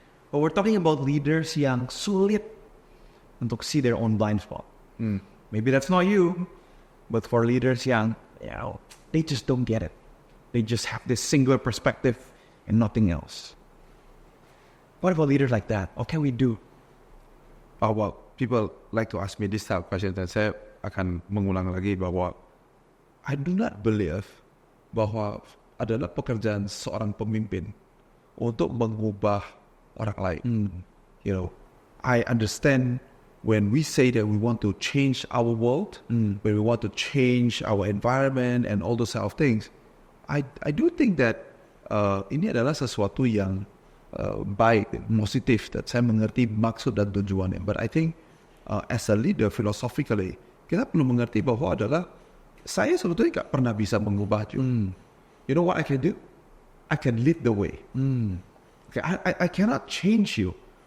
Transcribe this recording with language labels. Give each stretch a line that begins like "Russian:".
English: But we're talking about leaders
Indonesian: yang sulit untuk
English: see their own blind spot. Maybe that's not you, but for leaders
Indonesian: yang,
English: they just don't get it. They just have this singular perspective and nothing else. What about leaders like that? What can we do? Oh, well, people like to ask me this type of question,
Indonesian: dan saya akan mengulang lagi bahwa
English: I do not believe
Indonesian: bahwa adalah pekerjaan seorang pemimpin untuk mengubah orang lain.
English: You know, I understand when we say that we want to change our world, when we want to change our environment and all those sort of things, I do think that
Indonesian: ini adalah sesuatu yang baik, positif, dan saya mengerti maksud dan tujuannya.
English: But I think as a leader philosophically,
Indonesian: kita perlu mengerti bahwa adalah saya sebetulnya nggak pernah bisa mengubah itu.
English: You know what I can do? I can lead the way. Okay, I cannot change you.